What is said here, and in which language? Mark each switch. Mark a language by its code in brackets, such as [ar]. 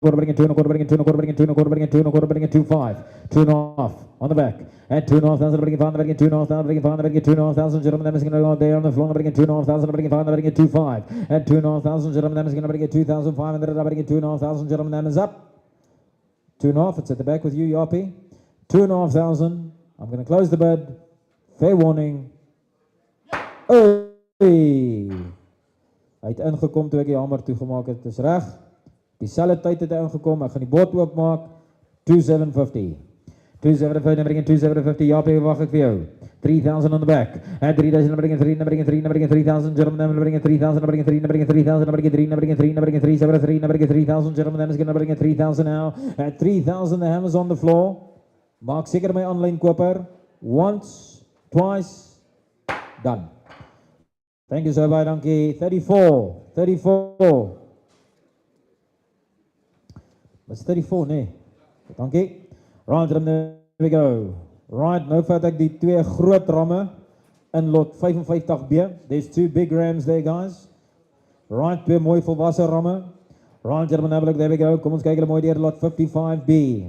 [en] quarter, bring it 2 and a quarter, bring it 2 and a quarter, bring it 2 and a quarter, bring it 2 and a quarter, bring it 2.5, 2.5 on the back, and 2,500, bring it 5, bring it 2,500, bring it 5, bring it 2,500, gentlemen, that is going to go there on the floor, bring it 2,500, bring it 5, bring it 2.5, and 2,500, gentlemen, that is going to bring it 2,500, bring it 2,500, gentlemen, that is up, 2.5, it's at the back with you, Yapi, 2,500, I'm going to close the bid, fair warning, hey. [af] Hy het ingekom toe ek die hamer toegemaak het. Dit is reg. Dieselfde tyd het hy ingekom. Ek gaan die bord oopmaak. [en] 2,750. 2,750, bring in 2,750. Japie, [af] wag ek vir jou. [en] 3,000 on the back. And 3,000, bring in 3, bring in 3, bring in 3,000. Gentlemen, bring in 3,000, bring in 3, bring in 3,000, bring in 3, bring in 3, bring in 3, 7,3, bring in 3,000. Gentlemen, is going to bring in 3,000 now. At 3,000, the hammer's on the floor. [af] Maak seker my online koper. [en] Once, twice, done. Thank you so much, dankie. 34, 34. It's 34, nee. Dankie. Right, there we go. [af] Right, nou vat ek die twee groot ramme in lot 55B. [en] There's two big rams there, guys. Right, [af] twee mooi volwasse ramme. [en] Right, gentlemen, have a look, there we go. [af] Kom ons kyk hulle mooi deur lot 55B.